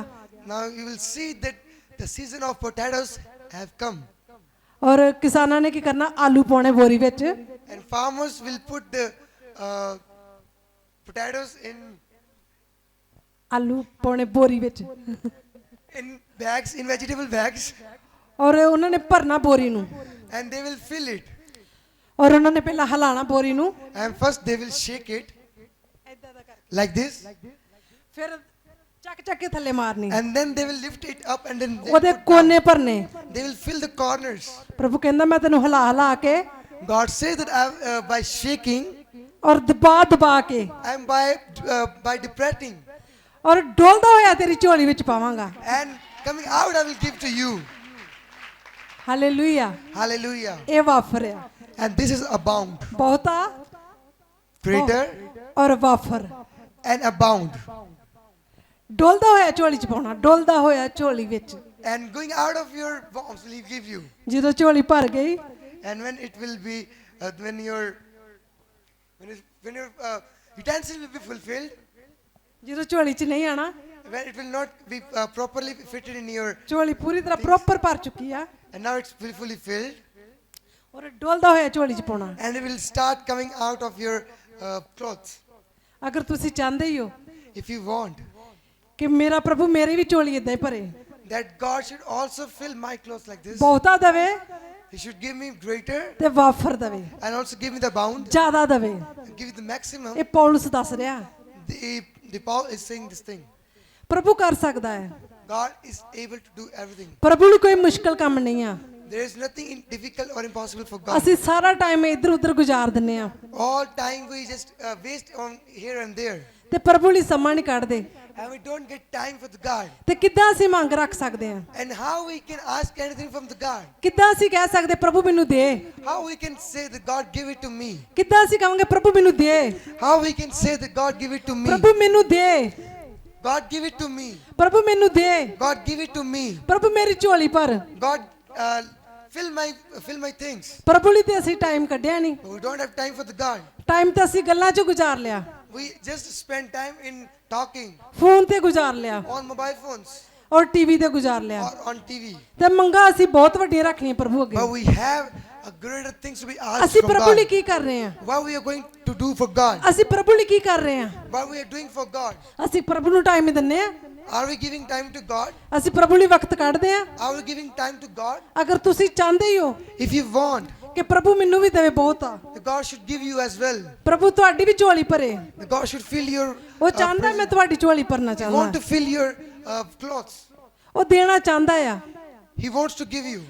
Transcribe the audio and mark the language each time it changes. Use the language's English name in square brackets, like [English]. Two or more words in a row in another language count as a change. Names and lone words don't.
[English] now you will see that the season of potatoes have come. [Punjabi] ਔਰ ਕਿਸਾਨਾਂ ਨੇ ਕੀ ਕਰਨਾ? ਆਲੂ ਪਾਉਣੇ ਬੋਰੀ ਵਿੱਚ, [English] And farmers will put the potatoes [Punjabi] ਆਲੂ ਪਾਉਣੇ ਬੋਰੀ ਵਿੱਚ, [English] in bags, in vegetable bags, [Punjabi] ਔਰ ਉਹਨਾਂ ਨੇ ਭਰਨਾ ਬੋਰੀ ਨੂੰ, [English] and they will fill it. [Punjabi] ਔਰ ਉਹਨਾਂ ਨੇ ਪਹਿਲਾਂ ਹਿਲਾਣਾ ਬੋਰੀ ਨੂੰ, [English] And first they will shake it like this, [Punjabi] ਫਿਰ ਚੱਕ ਚੱਕ ਕੇ ਥੱਲੇ ਮਾਰਨੀ, [English] and then they will lift it up, and then they [Punjabi] ਉਹਦੇ [English] put [Punjabi] ਕੋਨੇ [English] down. [Punjabi] ਭਰਨੇ। [English] They will fill the corners. [Punjabi] ਪ੍ਰਭੂ ਕਹਿੰਦਾ ਮੈਂ ਤੈਨੂੰ ਹਿਲਾ ਹਿਲਾ ਕੇ [English] God says that by shaking [Punjabi] ਔਰ ਦਬਾ ਦਬਾ ਕੇ [English] and by depressing [Punjabi] ਔਰ ਡੋਲਦਾ ਹੋਇਆ ਤੇਰੀ ਝੋਲੀ ਵਿੱਚ ਪਾਵਾਂਗਾ। [English] and coming out, I will give to you. [Punjabi] ਹਾਲੇਲੂਇਆ। [English] Hallelujah. [Punjabi] ਇਹ ਵਾਫਰ ਆ, [English] And this is abound, [Punjabi] ਬਹੁਤਾ [English] greater [Punjabi] ਔਰ ਵਾਫਰ। [English] and abound, [Punjabi] ਡੋਲਦਾ ਹੋਇਆ ਝੋਲੀ ਚ ਪਾਉਣਾ, ਡੋਲਦਾ ਹੋਇਆ ਝੋਲੀ ਵਿੱਚ। [English] and going out of your bounds will He give you. [Punjabi] ਜਦੋਂ ਝੋਲੀ ਭਰ ਗਈ, [English] And when it will be, when your utensil will be fulfilled, [Punjabi] ਜਦੋਂ ਝੋਲੀ ਚ ਨਹੀਂ ਆਣਾ, [English] when it will not be properly fitted in your, [Punjabi] ਝੋਲੀ ਪੂਰੀ ਤਰ੍ਹਾਂ ਪ੍ਰੋਪਰ ਭਰ ਚੁੱਕੀ ਆ, [English] and now it's fully filled, [Punjabi] ਔਰ ਡੋਲਦਾ ਹੋਇਆ ਝੋਲੀ ਚ ਪਾਉਣਾ। [English] and it will start coming out of your clothes. [Punjabi] ਅਗਰ ਤੁਸੀਂ ਚਾਹੁੰਦੇ ਹੀ ਹੋ [English] If you want [Punjabi] ਕਿ ਮੇਰਾ ਪ੍ਰਭੂ ਮੇਰੀ ਵੀ ਝੋਲੀ ਇਦਾਂ ਹੀ ਭਰੇ, [English] that God should also fill my clothes like this, [Punjabi] ਬਹੁਤਾ ਦੇਵੇ [English] He should give me greater [Punjabi] ਤੇ ਵਾਫਰ ਦੇਵੇ, [English] and also give me the bound, [Punjabi] ਜ਼ਿਆਦਾ ਦੇਵੇ। [English] give me the maximum. [Punjabi] ਇਹ ਪੌਲੁਸ ਦੱਸ ਰਿਹਾ। [English] The Paul is saying this thing. [Punjabi] ਪ੍ਰਭੂ ਕਰ ਸਕਦਾ ਹੈ। [English] God is able to do everything. [Punjabi] ਪ੍ਰਭੂ ਲਈ ਕੋਈ ਮੁਸ਼ਕਲ ਕੰਮ ਨਹੀਂ ਆ। [English] There is nothing difficult or impossible for God. [Punjabi] ਅਸੀਂ ਸਾਰਾ ਟਾਈਮ ਇੱਧਰ ਉੱਧਰ ਗੁਜ਼ਾਰ ਦਿੰਨੇ ਆ [English] All time we just waste on here and there, [Punjabi] ਤੇ ਪ੍ਰਭੂ ਲਈ ਸਮਾਂ ਨਹੀਂ ਕੱਢਦੇ। [English] and we don't get time for the God. [Punjabi] ਤੇ ਕਿੱਦਾਂ ਅਸੀਂ ਮੰਗ ਰੱਖ ਸਕਦੇ ਆ? [English] And how we can ask anything from the God? [Punjabi] ਕਿੱਦਾਂ ਅਸੀਂ ਕਹਿ ਸਕਦੇ ਪ੍ਰਭੂ ਮੈਨੂੰ ਦੇ? [English] How we can say that God give it to me? [Punjabi] ਕਿੱਦਾਂ ਅਸੀਂ ਕਹਾਂਗੇ ਪ੍ਰਭੂ ਮੈਨੂੰ ਦੇ? [English] How we can say that God give it to me? [Punjabi] ਪ੍ਰਭੂ ਮੈਨੂੰ ਦੇ, [English] God give it to me. [Punjabi] ਪ੍ਰਭੂ ਮੈਨੂੰ ਦੇ, [English] God give it to me. [Punjabi] ਪ੍ਰਭੂ ਮੇਰੀ ਝੋਲੀ ਭਰ। [English] God fill my things. [Punjabi] ਪ੍ਰਭੂ ਲਈ ਤੇ ਅਸੀਂ ਟਾਈਮ ਕੱਢਿਆ ਨਹੀਂ। [English] But we don't have time for the God. [Punjabi] ਟਾਈਮ ਤਾਂ ਅਸੀਂ ਗੱਲਾਂ 'ਚ ਗੁਜ਼ਾਰ ਲਿਆ, [English] We just spend time in talking [Punjabi] ਫੋਨ ਤੇ ਗੁਜ਼ਾਰ ਲਿਆ [English] on mobile phones [Punjabi] ਔਰ ਟੀਵੀ ਤੇ ਗੁਜ਼ਾਰ ਲਿਆ। [English] or on TV. [Punjabi] ਤੇ ਮੰਗਾ ਅਸੀਂ ਬਹੁਤ ਵੱਡੀਆਂ ਰੱਖਣੀਆਂ ਪ੍ਰਭੂ ਅੱਗੇ। [English] But we have a greater things to be asked [Punjabi] ਅਸੀਂ [English] from [Punjabi] ਪ੍ਰਭੂ ਲਈ [English] God. [Punjabi] ਕੀ ਕਰ ਰਹੇ ਹਾਂ? [English] What we are going to do for God? [Punjabi] ਅਸੀਂ ਪ੍ਰਭੂ ਲਈ ਕੀ ਕਰ ਰਹੇ ਹਾਂ? [English] What we are doing for God? [Punjabi] ਅਸੀਂ ਪ੍ਰਭੂ ਨੂੰ ਟਾਈਮ ਦਿੰਨੇ ਆ? [English] Are we giving time to God? [Punjabi] ਅਸੀਂ ਪ੍ਰਭੂ ਲਈ ਵਕਤ ਕੱਢਦੇ ਆ? [English] Are we giving time to God? [Punjabi] ਅਗਰ ਤੁਸੀਂ ਚਾਹੁੰਦੇ ਹੀ ਹੋ [English] If you want, [Punjabi] ਕਿ ਪ੍ਰਭੂ ਮੈਨੂੰ ਵੀ ਦੇਵੇ ਬਹੁਤ ਆ, [English] the God should give you as well. [Punjabi] ਪ੍ਰਭੂ ਤੁਹਾਡੀ ਵੀ ਝੋਲੀ ਭਰੇ। [English] The God should fill your. [Punjabi] ਉਹ ਚਾਹੁੰਦਾ ਮੈਂ ਤੁਹਾਡੀ ਝੋਲੀ ਭਰਨਾ [English] He want [Punjabi] ਚਾਹੁੰਦਾ, [English] to fill your clothes. [Punjabi] ਉਹ ਦੇਣਾ ਚਾਹੁੰਦਾ ਆ, [English] He wants to give you,